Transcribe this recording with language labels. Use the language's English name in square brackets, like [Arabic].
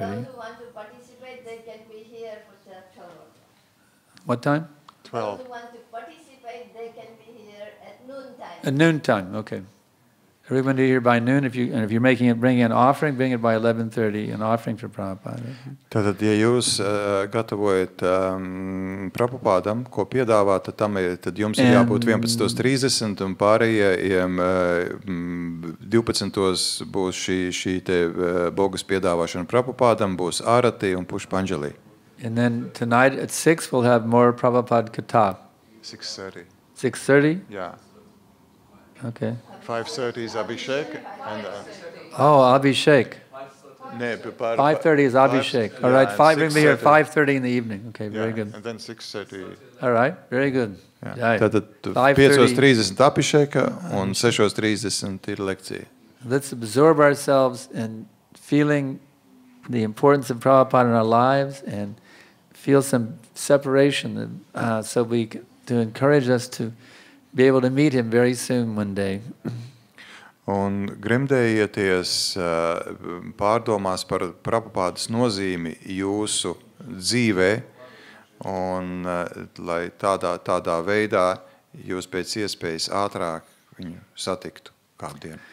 [English] those who want to participate, they can be here for 12. What time? 12. Those who want to participate, they can be here at noontime. At noon time, okay. Everyone be here by noon. If you're bringing an offering, bring it by 11:30, an offering for Prabhupada. [Latvian] Tātad, ja jūs gatavojat Prabhupādam, ko piedāvāt, tad jums ir jābūt 11:30 un pārējiem 12 būs šī te bogas piedāvāšana Prabhupādam, būs ārati un pušpanjali. [English] And then tonight at 6 we'll have more Prabhupada Katha. 6:30. 6:30? [Latvian] Jā. [English] Okay. 5:30 is Abhishek. And, Oh, Abhishek. 5:30 is Abhishek. All right, we're going to be here 5:30 in the evening. Okay, very good. And then 6:30. All right, very good. [Latvian] Jā. Tātad 5:30 Abhisheka un 6:30 ir lekcija. [English] Let's absorb ourselves in feeling the importance of Prabhupada in our lives and feel some separation to encourage us to be able to meet him very soon one day. [Latvian] Un gremdējieties pārdomās par Prabhupādas nozīmi jūsu dzīvē, un lai tādā veidā jūs pēc iespējas ātrāk viņu satiktu kādu dienu.